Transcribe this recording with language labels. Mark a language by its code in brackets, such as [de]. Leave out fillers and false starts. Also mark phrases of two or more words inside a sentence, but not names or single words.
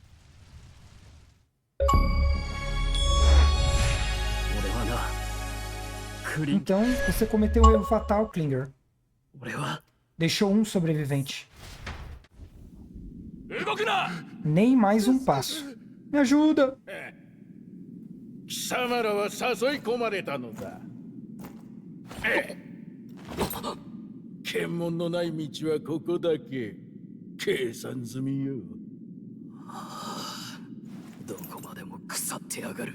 [pt] Então, você cometeu um erro fatal, Klinger. Deixou um sobrevivente. Nem mais um passo. Me ajuda! [ja] 貴様らは誘い込まれたのだ。検問のない道はここだけ。計算済みよ。どこまでも腐ってやがる。